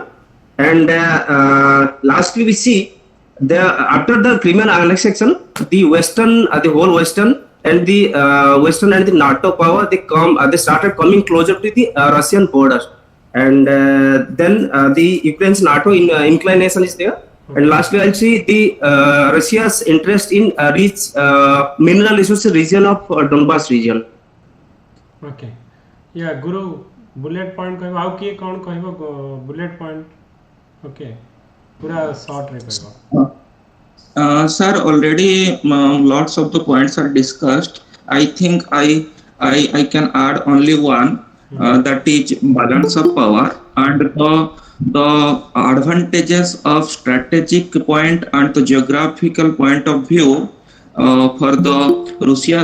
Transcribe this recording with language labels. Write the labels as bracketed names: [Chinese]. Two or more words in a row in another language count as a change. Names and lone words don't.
[English] And lastly, we see after the Crimean annexation, the whole Western and the Western and the NATO power, they started coming closer to the Russian borders, and then the Ukraine's NATO inclination is there. And lastly, I'll see the Russia's interest in rich mineral resources region of Donbass region. Okay, yeah, [Odia] Guru, [English] bullet point [Odia] କହିବ ଆଉ କେ କଣ କହିବ [English] bullet point okay [Odia] ପୁରା short ରେ କହିବ [English] Sir, already lots of the points are discussed. I think I can add only one, that is balance of power and the advantages of strategic point and the geographical point of view for the Russia.